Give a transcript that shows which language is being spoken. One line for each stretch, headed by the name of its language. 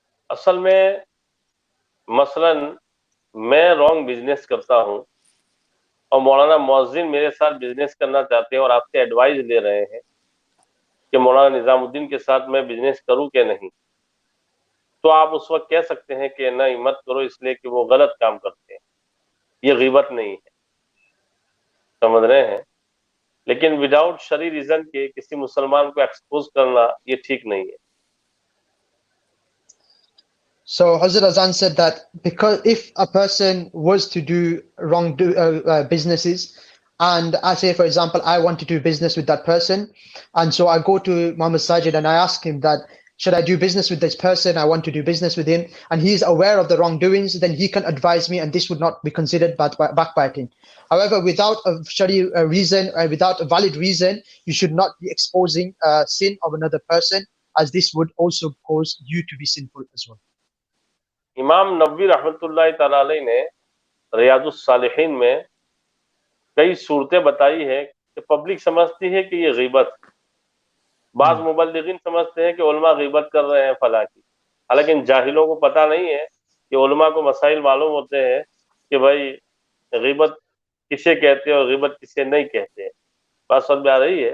Hindi: असल में मसलन मैं रॉन्ग बिजनेस करता हूं और मौलाना मुअज्जिन मेरे साथ बिजनेस करना चाहते हैं और आपसे एडवाइस ले रहे हैं कि मौलाना निजामुद्दीन के साथ मैं बिजनेस करूं कि नहीं, तो आप उस वक्त कह सकते हैं कि नहीं मत करो इसलिए कि वो गलत काम करते हैं. ये गीबत नहीं है, समझ रहे हैं. लेकिन विदाउट शरी रीजन के किसी मुसलमान को एक्सपोज करना ये ठीक नहीं है.
English: So Hazrat Azan said that because if a person was to do wrong businesses, and I say, for example, I want to do business with that person, and so I go to Muhammad Sajid and I ask him that, should I do business with this person? I want to do business with him, and he is aware of the wrongdoings, then he can advise me, and this would not be considered backbiting. However, without a Shari reason, without a valid reason, you should not be exposing sin of another person, as this would also cause you to be sinful as well.
Hindi: इमाम नबवी रहमतुल्लाह तआला अलैह ने रियादुस सालिहीन में कई सूरतें बताई है कि पब्लिक समझती है कि ये गीबत, बाज़ मुबल्लिगीन समझते हैं कि उलमा गीबत कर रहे हैं फला की, हालांकि जाहिलों को पता नहीं है कि उलमा को मसाइल मालूम होते हैं कि भाई गीबत किसे कहते हैं और गीबत किसे नहीं कहते हैं. बात समझ में आ रही है.